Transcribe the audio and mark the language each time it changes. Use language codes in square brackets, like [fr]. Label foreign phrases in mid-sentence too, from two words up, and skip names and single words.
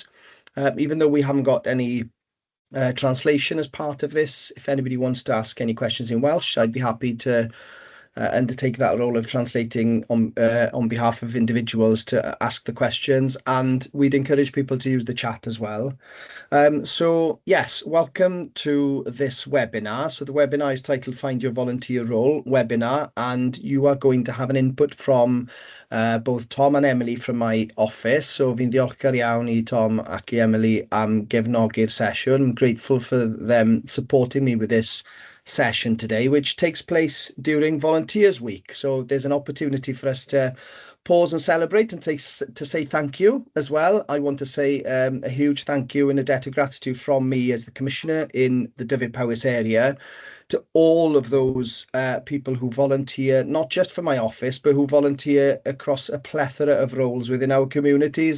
[en] Even though we haven't got any translation as part of this, if anybody wants to ask any questions in Welsh, I'd be happy to undertake that role of translating on behalf of individuals to ask the questions, and we'd encourage people to use the chat as well. So yes, welcome to this webinar. So the webinar is titled Find Your Volunteer Role webinar, and you are going to have an input from both Tom and Emily from my office. [cy] So fi'n ddiolchgar iawn I Tom ac I Emily am gefnogi'r sesiwn. [en] I'm grateful for them supporting me with this session today, which takes place during Volunteers Week. So there's an opportunity for us to pause and celebrate and to say thank you as well. I want to say a huge thank you and a debt of gratitude from me as the Commissioner in the Dyfed-Powys area to all of those people who volunteer, not just for my office, but who volunteer across a plethora of roles within our communities.